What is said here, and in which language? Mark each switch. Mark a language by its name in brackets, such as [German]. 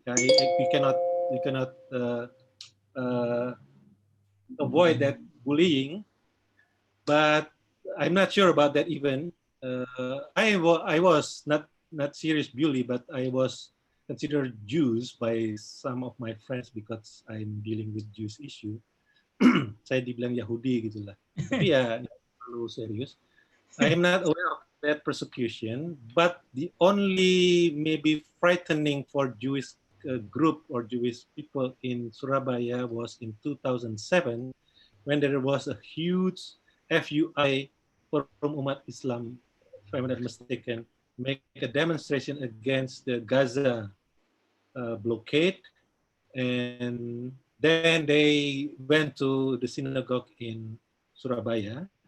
[English] We cannot uh, avoid that bullying, but I'm not sure about that even. I was not serious bully, but I was considered Jews by some of my friends because I'm dealing with Jews issue. [Indonesian] Saya dibilang Yahudi gitulah. Tapi ya nggak terlalu serius. [English] I am not aware of that persecution, but the only maybe frightening for Jewish group or Jewish people in Surabaya was in 2007 when there was a huge FUI, Forum Umat Islam, if I'm not mistaken, make a demonstration against the Gaza blockade, and then they went to the synagogue in Surabaya.